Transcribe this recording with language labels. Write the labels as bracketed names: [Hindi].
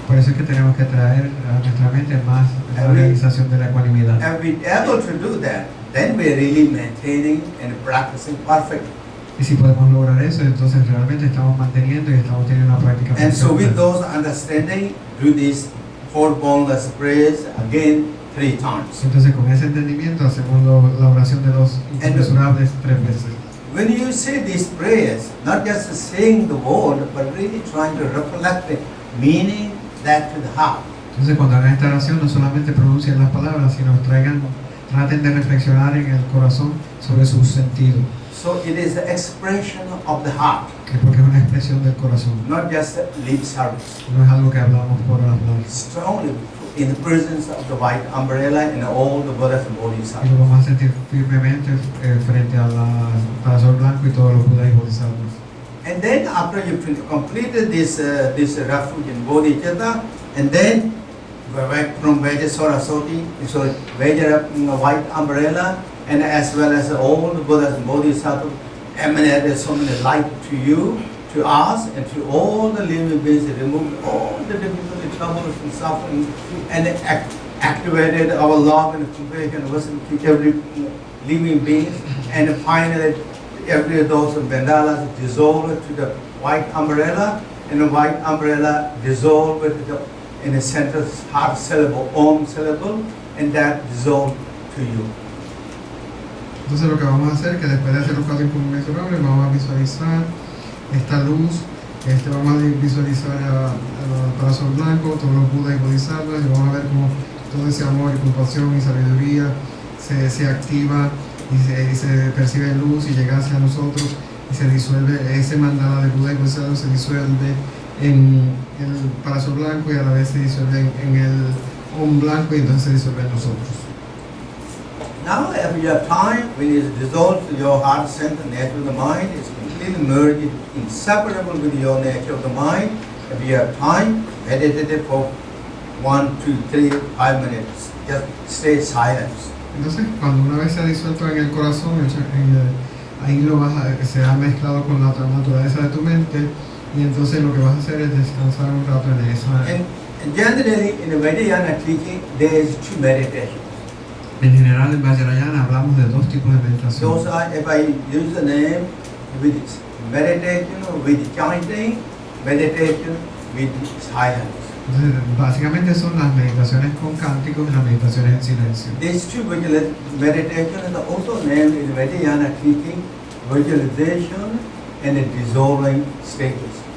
[Spanish] Por eso es que tenemos que traer a nuestra mente más la realización de la ecuanimidad. [English] And we able to do that, then we are really maintaining and practicing perfectly. [Spanish] Y si podemos lograr eso, entonces realmente estamos manteniendo y estamos teniendo una práctica [English] And so with [Spanish] perfecta. [English] those understanding, do this four boundless prayers again 3 times. [Spanish] Entonces con ese entendimiento hacemos la oración de los inconmensurables 3 veces. [English] When you say these prayers, not just saying the word, but really trying to reflect the meaning that to the heart. [Spanish] Entonces cuando hagan esta oración no solamente pronuncien las palabras, sino traten de reflexionar en el corazón sobre su sentido. [English] So it is the expression of the heart, [Spanish] Porque es una expresión del corazón. [English] not just lip service. [Spanish] No es algo que hablamos por hablar. [English] Strongly in the presence of the white umbrella and all the Buddhas and [Spanish] Y [English] Bodhisattvas. [Spanish] lo vamos a sentir firmemente frente a la Parasol Blanco y todos los Budas y Bodhisattvas. [English] And then after you completed this refuge in Bodhicitta, and then from Vajra Saraswati, so Vajra white umbrella, and as well as all the Buddhas and Bodhisattvas emanated so many light to you, to us, and to all the living beings, removed all the difficulty, troubles and suffering, and activated our love and compassion to every living being, and finally every those mandalas dissolved to the white umbrella, and the white umbrella dissolved in the center heart syllable, Om syllable, and that dissolved to you. [Spanish] Entonces lo que vamos a hacer es que después de hacer los 4 inconmensurables vamos a visualizar esta luz, vamos a visualizar a Parasol Blanco, todos los Budas y Bodhisattvas, y vamos a ver cómo todo ese amor y compasión y sabiduría se activa y se percibe luz y llega hacia nosotros y se disuelve, ese mandala de Buda y Bodhisattva se disuelve en el Parasol Blanco y a la vez se disuelve en el Om Blanco y entonces se disuelve en nosotros. [English] Now, if you have time, when it is dissolved to your heart center, nature of the mind, it's completely merged, inseparable with your nature of the mind. If you have time, meditate it for 1, 2, 3, 5 minutes. Just stay silent. [Spanish] Entonces, cuando una vez se ha disuelto en el corazón, ahí se ha mezclado con la naturaleza de tu mente, y entonces lo que vas a hacer es descansar un rato en esa. [English] And generally, in the Vajrayana teaching, there is 2 meditations. [Spanish] En general, en Vajrayana hablamos de 2 tipos de meditación. [English] Those are, if I use the name, with meditation with chanting, meditation with silence. [Spanish] Entonces, básicamente son las meditaciones con cánticos y las meditaciones en silencio. [English] These 2 meditations are also named in Vajrayana teaching visualization and a dissolving status.